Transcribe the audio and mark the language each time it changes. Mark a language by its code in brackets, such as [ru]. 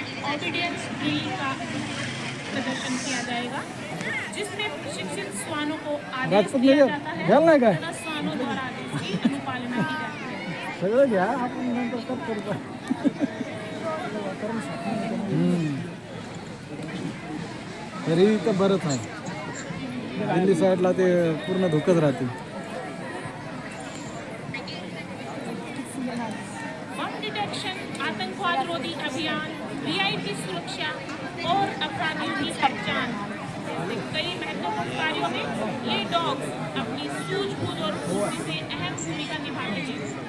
[hi] ऑबिडियंस drill का प्रदर्शन किया जाएगा जिसमें प्रशिक्षित श्वानों को आदेश दिया जाता है तथा श्वानों द्वारा आदेश की अनुपालना की जाती है। [mr] सगळं घ्या आपण नंतर कट करू तरी तर बरंच आहे दिल्ली साईडला ते पूर्ण धोकच राहते [hi] बम डिटेक्शन आतंकवाद रोधी अभियान वीआईपी सुरक्षा और अपराधियों की पहचान जैसे कई महत्वपूर्ण कार्यों में ये डॉग्स अपनी सूझबूझ और बुद्धि से अहम भूमिका निभाते हैं।